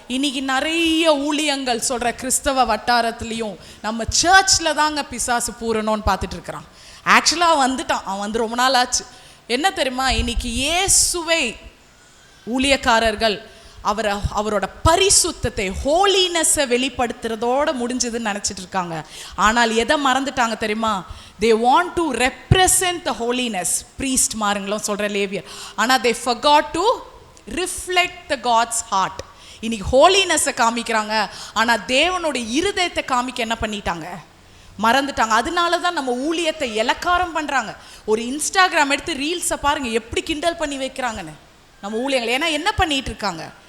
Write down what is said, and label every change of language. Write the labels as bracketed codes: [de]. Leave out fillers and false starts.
[ta] இன்னைக்கு நிறைய ஊழியங்கள் சொல்கிற கிறிஸ்தவ வட்டாரத்துலேயும் நம்ம சர்ச்சில் தாங்க பிசாசு பூரணும்னு பார்த்துட்டு இருக்கிறான். ஆக்சுவலாக அவன் வந்துட்டான், அவன் வந்து ரொம்ப நாள் ஆச்சு. என்ன தெரியுமா? இன்னைக்கு இயேசுவை ஊழியக்காரர்கள் அவரோட பரிசுத்தத்தை, ஹோலினஸை வெளிப்படுத்துறதோடு முடிஞ்சதுன்னு நினச்சிட்டு இருக்காங்க. ஆனால் எதை மறந்துட்டாங்க தெரியுமா? [en] they want to represent the holiness. priest [ta] மாருங்களும் சொல்கிற லேவியர். ஆனால் [en] they forgot to reflect the God's heart. [ta] இன்னைக்கு ஹோலினஸை காமிக்கிறாங்க, ஆனால் தேவனுடைய இருதயத்தை காமிக்க என்ன பண்ணிட்டாங்க? மறந்துட்டாங்க. அதனால தான் நம்ம ஊழியத்தை இலக்காரம் பண்ணுறாங்க. ஒரு இன்ஸ்டாகிராம் எடுத்து ரீல்ஸை பாருங்கள், எப்படி கிண்டல் பண்ணி வைக்கிறாங்கன்னு நம்ம ஊழியங்கள். ஏன்னா என்ன பண்ணிகிட்டு இருக்காங்க?